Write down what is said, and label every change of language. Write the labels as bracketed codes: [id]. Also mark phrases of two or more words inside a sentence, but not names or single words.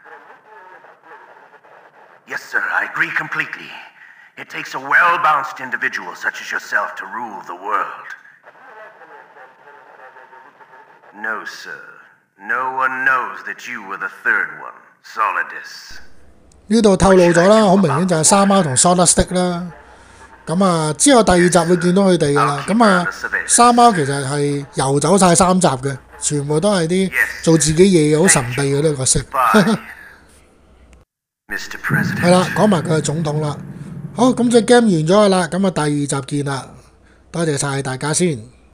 [en] Yes, sir, I agree completely. It takes a well-balanced individual such as yourself to rule the world. No, sir. No one knows that you were the third one, Solidus. [yue] 呢度透露咗啦，好明顯就係沙貓同 Solid Stick 啦。咁啊，之後第2集會見到佢哋噶啦。咁啊，沙貓其實係遊走晒3集嘅，全部都係啲做自己嘢好神秘嘅呢個角色。係啦，講埋佢係總統啦。好，咁隻 game 完咗噶啦，咁啊第2集見啦。多謝晒大家先。